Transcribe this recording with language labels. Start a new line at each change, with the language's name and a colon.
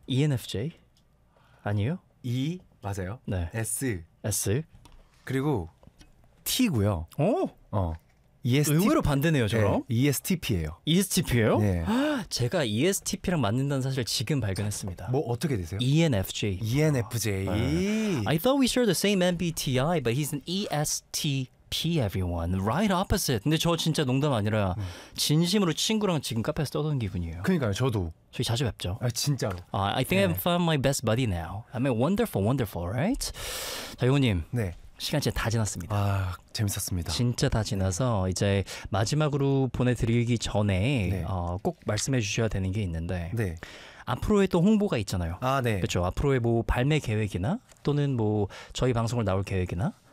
Korean: ENFJ 아니요? E 맞아요. 네. S 그리고 T고요. 오. 어. ESTP 의외로 반대네요, 저랑. 네. ESTP예요. ESTP예요? 네. 제가 ESTP랑 맞는다는 사실을 지금 발견했습니다. 뭐 어떻게 되세요? ENFJ. ENFJ. 아.
English: I thought we shared the same MBTI, but he's an ESTP. Everyone, right opposite.
Korean: 근데 저 진짜 농담 아니라 진심으로 친구랑 지금 카페에서 떠드는 기분이에요. 그러니까요, 저도. 저희 자주 뵙죠. 아, 진짜로.
English: I think 네. I found my best buddy now. I mean, wonderful, wonderful, right?
Korean: 자, 용호님. 네. 시간 진짜 다 지났습니다. 아, 재밌었습니다. 진짜 다 지나서 네. 이제 마지막으로 보내드리기 전에 네. 꼭 말씀해 주셔야 되는 게 있는데. 네. 앞으로의 또 홍보가 있잖아요. 아, 네. 그렇죠. 앞으로의 뭐 발매 계획이나 또는 뭐 저희 방송을 나올 계획이나.